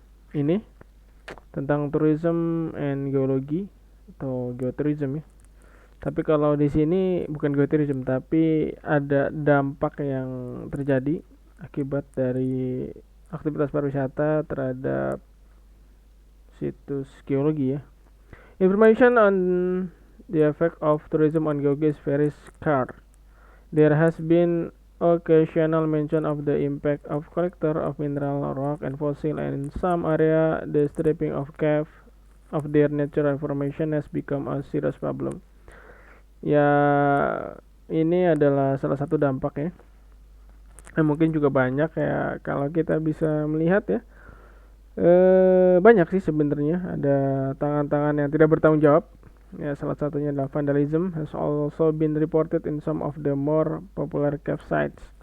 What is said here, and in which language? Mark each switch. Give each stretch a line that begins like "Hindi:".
Indonesian: Ini tentang tourism and geology atau geotourism ya. Tapi kalau di sini bukan geotourism tapi ada dampak yang terjadi akibat dari aktivitas pariwisata terhadap situs geologi ya.
English: Information on the effect of tourism on geology is very scarce. There has been occasional mention of the impact of collector of mineral rock and fossil, and in some area the stripping of cave of their natural formation has become a serious problem.
Indonesian: Ya, ini adalah salah satu dampak ya. Mungkin juga banyak ya kalau kita bisa melihat ya. Banyak sih sebenarnya ada tangan-tangan yang tidak bertanggung jawab. Ya, salah satunya adalah
English: vandalism has also been reported in some of the more popular cave sites.